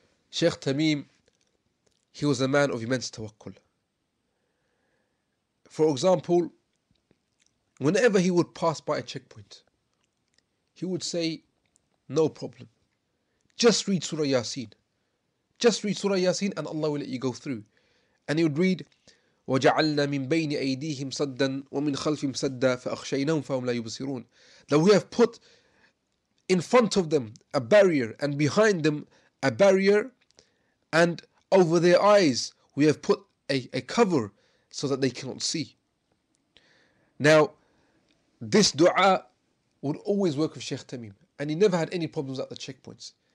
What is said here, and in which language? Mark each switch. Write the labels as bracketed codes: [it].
[en] Shaykh Tamim, he was a man of immense tawakkul. For example, whenever he would pass by a checkpoint, he would say, no problem, just read Surah Yasin. Just read Surah Yasin and Allah will let you go through. [ar] And he would read, وَجَعَلْنَا مِن بَيْنِ أَيْدِيهِمْ صَدًّا وَمِنْ خَلْفِهِمْ صَدًّا فَأَخْشَيْنَاهُمْ فَهُمْ لَا يُبْصِرُونَ. [en] That we have put in front of them a barrier and behind them a barrier, and over their eyes we have put a cover so that they cannot see. Now, this dua would always work with Shaykh Tamim, and he never had any problems at the checkpoints.